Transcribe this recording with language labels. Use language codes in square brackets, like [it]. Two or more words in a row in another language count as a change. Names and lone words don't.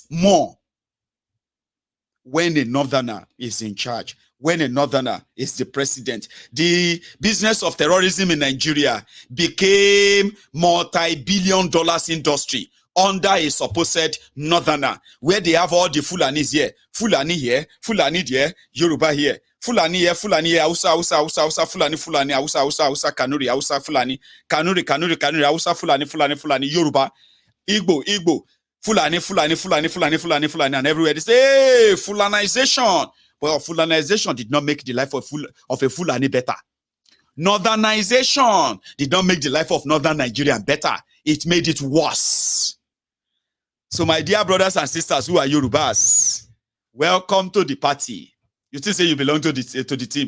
[en] More. When a Northerner is in charge, when a Northerner is the president, the business of terrorism in Nigeria became multi-billion dollars industry under a supposed Northerner, where they have all the Fulanis here, Fulani there, Yoruba here, Fulani here, Hausa, Fulani, Hausa, Kanuri, Hausa, Fulani, Kanuri, Hausa, Fulani, Yoruba, Igbo, Fulani, and everywhere they say, hey, Fulanization. Well, Fulanization did not make the life of a Fulani better. Northernization did not make the life of Northern Nigeria better. It made it worse. So, my dear brothers and sisters who are Yorubas, welcome to the party. You still say you belong to the team.